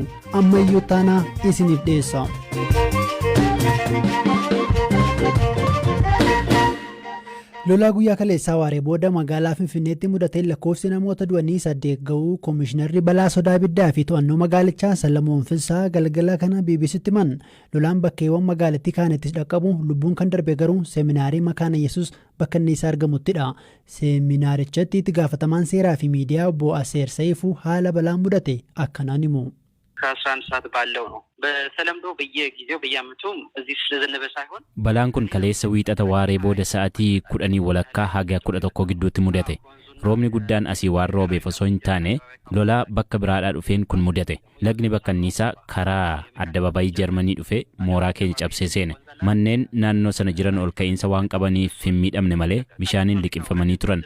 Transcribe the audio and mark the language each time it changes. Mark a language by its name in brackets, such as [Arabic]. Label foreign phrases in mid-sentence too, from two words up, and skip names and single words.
[Oromo] Ammayyuu taanaa isiniif dhiyeessa. Lolaa guyyaa kaleessaa waaree booda magaalaa Finfinneetti mudatee lakkoofsi namoota du'anii 8 ga'uu Koomishinarri balaa sodaa ibiddaa fi to'annoo magaalichaa Salamoon Finsaa galgala kana BBC'tti himan. Lolaan bakkeewwan magaalattii kaanittis dhaqqabu lubbuun kan darbe garuu seeminaarii Makaana Yesuus bakka inni isaa argamuttidha. Seeminaarichatti itti gaafatamaan seeraa fi miidiyaa obbo Aseer Saifuu haala balaan mudate akkanaan himu. [Amharic] ከ11 ሰዓት ባለው ነው በተለምዶ በየጊዜው በየአመቱ እዚህ ስለዘነበ ሳይሆን [Oromo] balaan kun kaleessa wiixata waaree booda sa'aatii 10 walakkaa haga 11 gidduutti mudate. Roobni guddaan asii waan roobeef osoo hin taane lolaa bakka biraadhaa dhufeen kun mudate. Lagni bakka anniisaa karaa addababayii Jarmanii dhufe mooraa keenya cabsee seene. Manneen naannoo sana jiran ol ka'iinsa waan qabaniif hin miidhamne malee bishaaniin liqimfamanii turan.